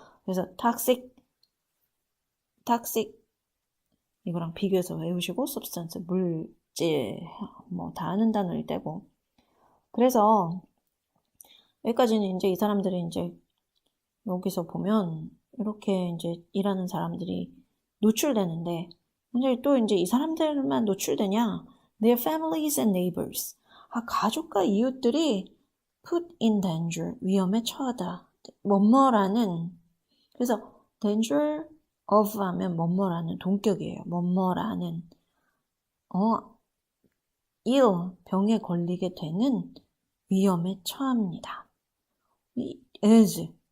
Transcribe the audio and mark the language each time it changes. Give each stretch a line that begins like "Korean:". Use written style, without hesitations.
Korean: 그래서 toxic 이거랑 비교해서 외우시고 substance 물질 뭐 다 아는 단어일 때고 그래서 여기까지는 이제 이 사람들이 이제 여기서 보면 이렇게 이제 일하는 사람들이 노출되는데 근데 또 이제 이 사람들만 노출되냐?
English: Their families and neighbors.
Korean: 가족과 이웃들이
English: put in danger.
Korean: 위험에 처하다. 뭐뭐라는 그래서 danger of 하면 뭐뭐라는 동격이에요. 뭐뭐라는 병에 걸리게 되는 위험에 처합니다.
English: is.